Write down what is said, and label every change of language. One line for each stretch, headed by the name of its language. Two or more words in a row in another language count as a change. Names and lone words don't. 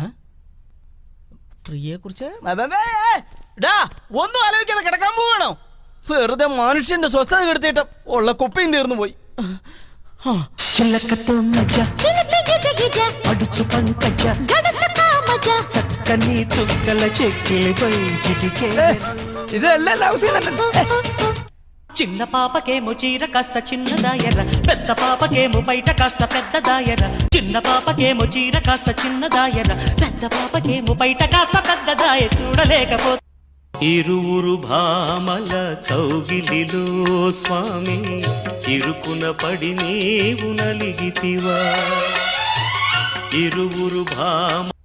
Malayalam: പ്രിയെ കുറിച്ച് ഒന്നും ആലോചിക്കാതെ കിടക്കാൻ പോവാണോ? വെറുതെ മനുഷ്യന്റെ സ്വസ്ഥത കെടുത്തിട്ട് ഉള്ള കുപ്പയും തീർന്നു പോയി. ഇതെല്ലാം ലവ് സീൻ തന്നെ.
Telugu: చిన్న పాపకేమో చీర కాస్త చిన్నదాయర, పెద్ద పాపకేమో బయట కాస్త పెద్దదాయర. చిన్న పాపకేమో చీర కాస్త చిన్నదాయర, పెద్ద పాపకేమో బయట కాస్త పెద్దదాయ. చూడలేకపోతే ఇరువురు భామల కౌగిలిలో స్వామి, ఇరుకున పడి నీవు నలిగితివా. ఇరువురు భామ